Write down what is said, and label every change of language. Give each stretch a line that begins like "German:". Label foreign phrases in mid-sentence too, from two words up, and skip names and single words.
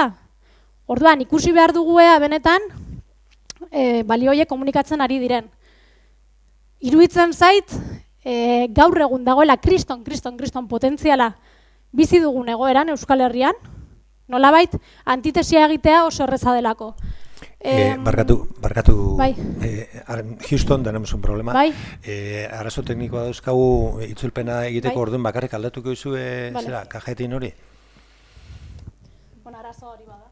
Basque: Orduan, ikusi behar dugu benetan balioiek komunikatzen ari diren. Iruditzen zait, gaur egun dagoela kriston potentziala bizi dugun egoeran Euskal Herrian, nolabait antitesia egitea oso erreza delako. Barkatu, bai.
Spanish: Houston, tenemos un problema.
Basque: Bai. Arazo teknikoa dauzkagu itzulpena egiteko bai. orduan bakarrik aldatuko izue vale. kajetin hori? Bueno, arazo hori bada.